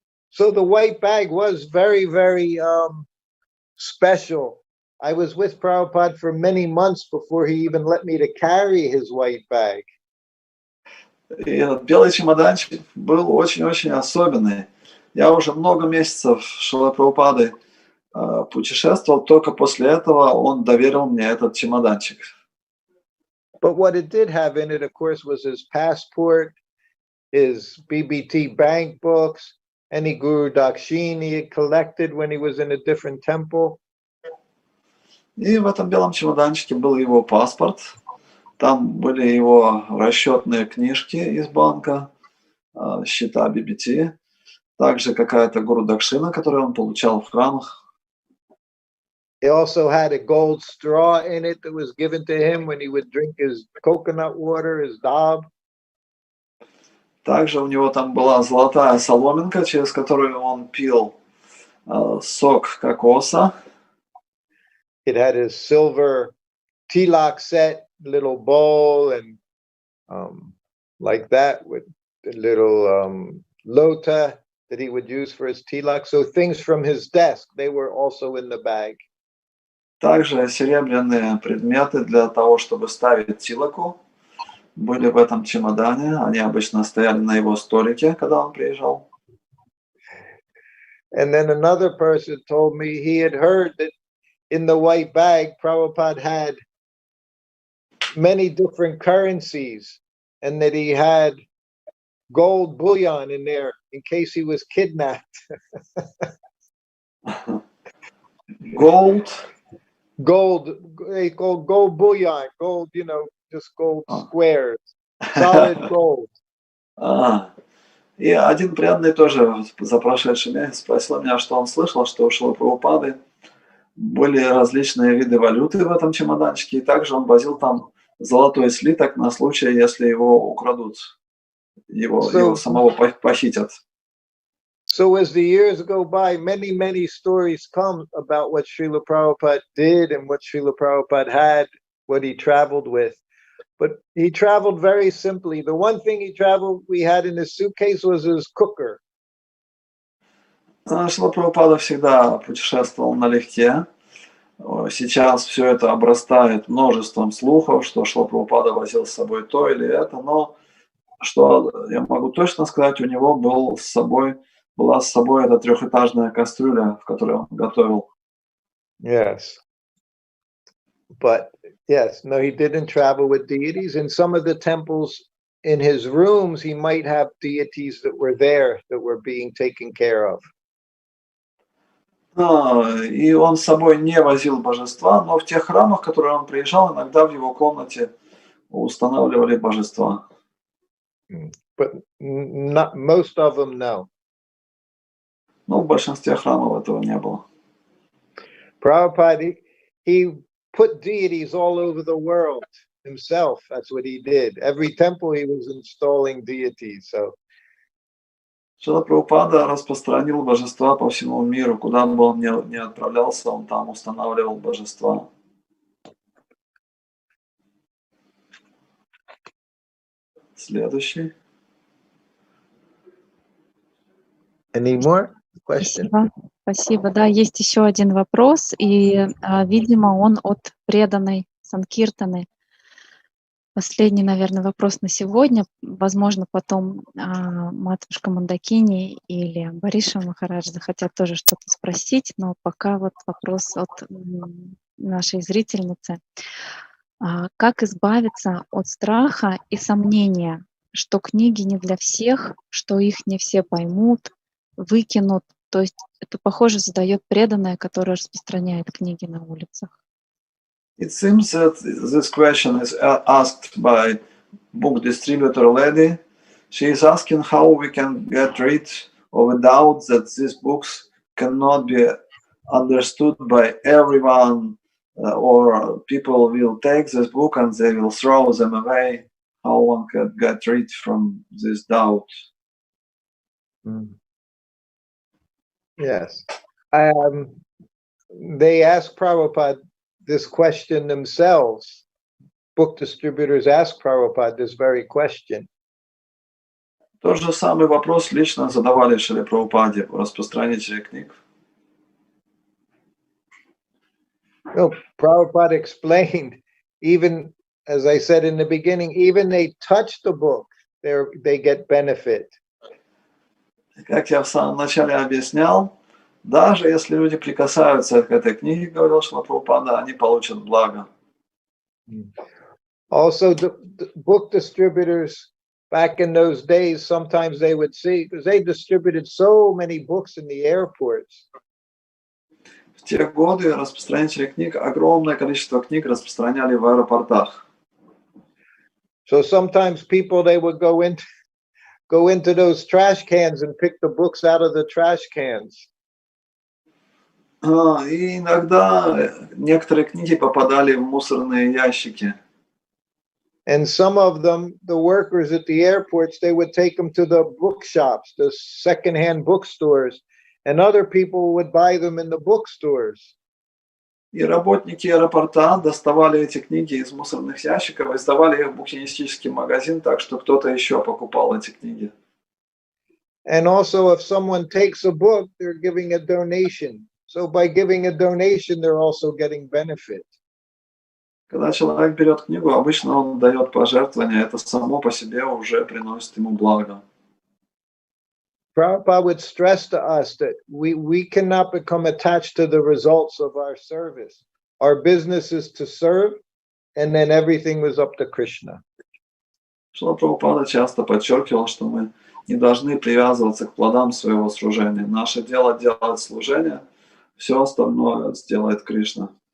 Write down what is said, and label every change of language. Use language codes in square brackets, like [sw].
[en] So the white bag was very, very special. I was with Prabhupada for many months before he even let me to carry his white bag. [ru] И этот белый чемоданчик был очень-очень особенный. Я уже много месяцев с Шрилой Прабхупадой путешествовал, только после этого он доверил мне этот чемоданчик. [en] But what it did have in it, of course, was his passport, his BBT bank books, any Guru Dakshini he had collected when he was in a different temple. [ru] И в этом белом чемоданчике был его паспорт, там были его расчетные книжки из банка, счета BBT, также какая-то Гуру Дакшина, которую он получал в храмах. [en] He also had a gold straw in it that was given to him when he would drink his coconut water, his dab. [ru] Также у него там была золотая соломинка, через которую он пил сок кокоса. [en] It had his silver tilak set, little bowl, and like that with the little lota that he would use for his tilak. So things from his desk, they were also in the bag. [ru] Также серебряные предметы для того, чтобы ставить тилаку, были в этом чемодане. Они обычно стояли на его столике, когда он приезжал. [en] And then another person told me he had heard that in the white bag, Prabhupada had many different currencies and that he had gold bullion in there in case he was kidnapped. Gold bullion, gold, you know, just gold squares, solid gold. [ru] И один преданный тоже за прошедший месяц спросил меня, что он слышал, что у Шрилы Прабхупады были различные виды валюты в этом чемоданчике, и также он возил там золотой слиток на случай, если его украдут, его самого похитят. [en] So as the years go by, many, many stories come about what Srila Prabhupada did and what Srila Prabhupada had, what he traveled with. But he traveled very simply. The one thing we had in his suitcase was his cooker. [ru] Шрила Прабхупада всегда путешествовал налегке. Сейчас все это обрастает множеством слухов, что Шрила Прабхупада возил с собой то или это, но что я могу точно сказать, у него была с собой эта трехэтажная кастрюля, в которой он готовил. [en] Yes. But yes, no, he didn't travel with deities. In some of the temples in his rooms, he might have deities that were there that were being taken care of. [ru] И он с собой не возил божества, но в тех храмах, в которые он приезжал, иногда в его комнате устанавливали божества. [en] But not most of them, no. [ru] Но в большинстве храмов этого не было. [en] Prabhupada, he put deities all over the world himself. That's what he did. Every temple he was installing deities. So [ru] Шрила Прабхупада распространил божества по всему миру. Куда бы он ни отправлялся, он там устанавливал божества. Следующий. [en] any more questions? [ru] Спасибо. Спасибо. Да, есть еще один вопрос, и, видимо, он от преданной Санкиртаны. Последний, наверное, вопрос на сегодня. Возможно, потом матушка Мондакини или Бариша Махарадж захотят тоже что-то спросить, но пока вот вопрос от нашей зрительницы. Как избавиться от страха и сомнения, что книги не для всех, что их не все поймут, выкинут? То есть это, похоже, задает преданная, которая распространяет книги на улицах. [en] It seems that this question is asked by book distributor lady. She is asking how we can get rid of a doubt that these books cannot be understood by everyone, or people will take this book and they will throw them away. How one can get rid from this doubt? Yes. They ask Prabhupada this question themselves. Book distributors ask Prabhupada this very question. [ru] Тот же самый вопрос лично задавали Шриле Прабхупаде, распространители книг. [en] No, Prabhupada explained, even as I said in the beginning, even they touch the book, they get benefit. [ru] Как я в самом начале объяснял, даже если люди прикасаются к этой книге, говорил Шрила Прабхупада, они получат благо. [en] Also, the book distributors back in those days, sometimes they would see, because they distributed so many books in the airports. [ru] В те годы распространители книг огромное количество книг распространяли в аэропортах. [en] So sometimes people, they would go into those trash cans and pick the books out of the trash cans. [ru] И иногда некоторые книги попадали в мусорные ящики. [en] And some of them, the workers at the airports, they would take them to the bookshops, the secondhand bookstores, and other people would buy them in the bookstores. [ru] И работники аэропорта доставали эти книги из мусорных ящиков и сдавали их в букинистический магазин, так что кто-то еще покупал эти книги. [en] And also, if someone takes a book, they're giving a donation. So by giving a donation, they're also getting benefit. [ru] Когда человек берет книгу, обычно он дает пожертвование, это само по себе уже приносит ему благо. [en] Prabhupada would stress to us that we cannot become attached to the results of our service. Our business is to serve, and then everything was up to Krishna. [ru] Шрила Прабхупада часто подчеркивал, что мы не должны привязываться к плодам своего служения. Наше дело делать служение, все остальное сделает Кришна.